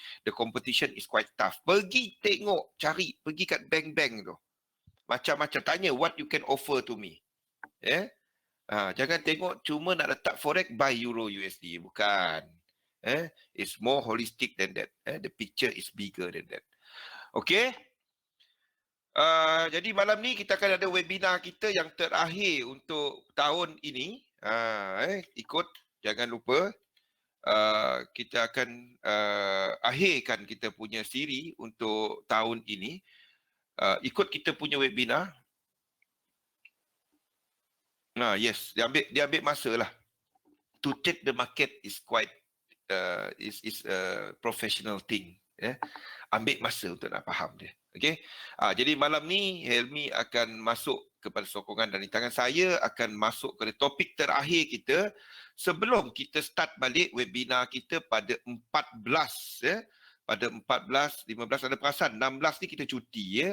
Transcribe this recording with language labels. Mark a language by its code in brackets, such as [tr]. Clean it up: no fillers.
[en] The competition is quite tough. [ms] Pergi tengok, cari. Pergi kat bank-bank tu. Macam-macam. Tanya [en] what you can offer to me. [ms] Jangan tengok cuma nak letak forex buy euro USD. Bukan. [en] It's more holistic than that. The picture is bigger than that. Okay. [ms] Jadi malam ni kita akan ada webinar kita yang terakhir untuk tahun ini. Ikut, jangan lupa. Kita akan akhirkan kita punya siri untuk tahun ini. Ikut kita punya webinar. Yes, dia ambil masa lah. [en] To take the market is quite is a professional thing. [ms] Ambil masa untuk nak faham dia. Okay. Jadi malam ni Helmi akan masuk kepada sokongan dan di tangan saya akan masuk ke topik terakhir kita sebelum kita start balik webinar kita pada 14. Pada 14, 15 ada perasan. 16 ni kita cuti.